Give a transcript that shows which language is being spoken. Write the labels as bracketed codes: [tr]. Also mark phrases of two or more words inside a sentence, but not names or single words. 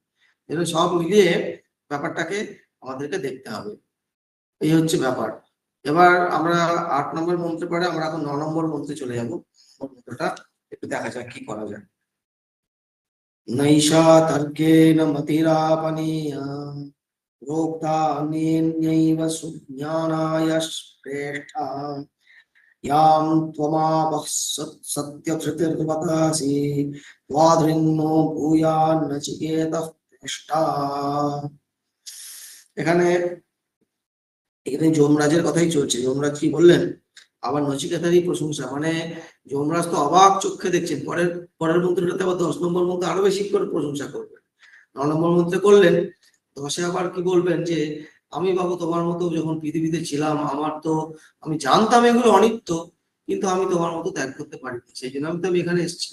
[bn] এগুলো সব মিলিয়ে ব্যাপারটাকে আমাদেরকে দেখতে হবে। এই হচ্ছে ব্যাপার। এবার আমরা 8 নম্বর মন্ত্রে পরে আমরা এখন 9 নম্বর মন্ত্রে চলে যাবো। মন্ত্রটা একটু দেখা যাক কি করা যায়। [sa] নৈষা তর্কেন মতিরাপনীয়া प्रोक्तान्येनैव सुज्ञानाय श्रेष्ठा यां त्वमावः सत्यधृतिर्वदासि त्वादृन्नो भूयान्नचिकेतः पृष्टा। [bn] এখানে যমরাজের কথাই চলছে। যমরাজ কি বললেন? আবার নচিকেতারই প্রশংসা, মানে যমরাজ তো অবাক চোখে দেখছেন। পরের মন্ত্রটাতে আবার 10 নম্বর মন্ত্রে আরো বেশি করে প্রশংসা করবেন। 9 নম্বর মন্ত্রে করলেন, 10-এ আবার কি বলবেন যে আমি বাবু তোমার মতো যখন পৃথিবীতে ছিলাম, আমি জানতাম এগুলো অনিত্য, কিন্তু আমি তোমার মতো ত্যাগ করতে পারিনি, সেই জন্য আমি এখানে এসেছি।